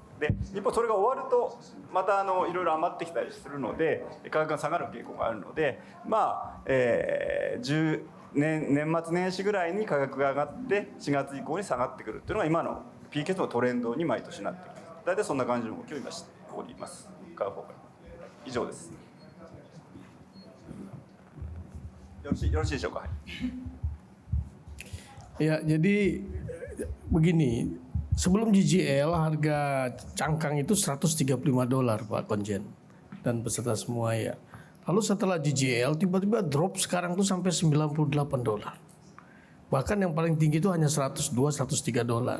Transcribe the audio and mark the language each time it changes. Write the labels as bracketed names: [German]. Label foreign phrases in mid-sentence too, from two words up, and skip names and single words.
[Japanese] で一方それが終わるとまたいろいろ余ってきたりするので、価格が下がる傾向があるので、年末年始ぐらいに価格が上がって4月以降に下がってくるっていうのが今の PKS のトレンドに毎年なってきます。大体そんな感じの動きを今しております。以上です。よろしいでしょうか。 [Indonesian] Ya, jadi begini, sebelum GGL harga cangkang itu $135 Pak Konjen dan peserta semua ya. Lalu setelah GGL tiba-tiba drop sekarang tuh sampai $98. Bahkan yang paling tinggi itu hanya $102, $103.